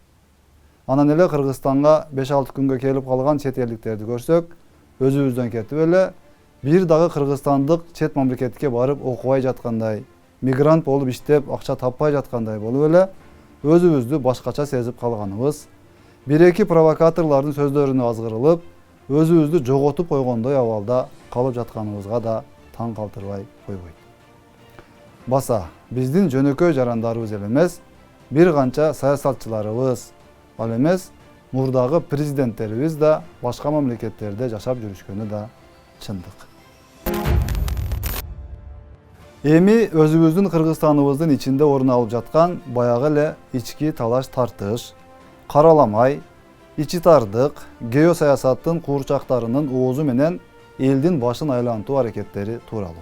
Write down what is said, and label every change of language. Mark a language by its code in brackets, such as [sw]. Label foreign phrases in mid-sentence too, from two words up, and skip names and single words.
[ky] Анан эле Кыргызстанга 5-6 күнгө келип калган чет элдиктерди көрсөк, өзүбүздөн кетип эле, бир дагы кыргызстандык чет мамлекетке барып окубай жаткандай, мигрант болуп иштеп, акча таппай жаткандай болуп эле, өзүбүздү башкача сезип калганыбыз, бир-эки провокаторлордун сөздөрүнө азгырылып, өзүбүздү жоготуп койгондой абалда калып жатканыбызга да таң калтырбай койбойт. Баса, биздин жөнөкөй жарандарыбыз эле эмес, бир канча саясатчыларыбыз, Ал эмес, мурдагы президенттерибиз да башка мамлекеттерде жашап жүрүшкөнү да чындык. Эми өзүбүздүн Кыргызстаныбыздын içinde орун алып жаткан баягы эле ички талаш тартыш, караламай, ичи тардык, геосаясаттын куурчактарынын оозу менен элдин башын айлантуу аракеттери тууралуу.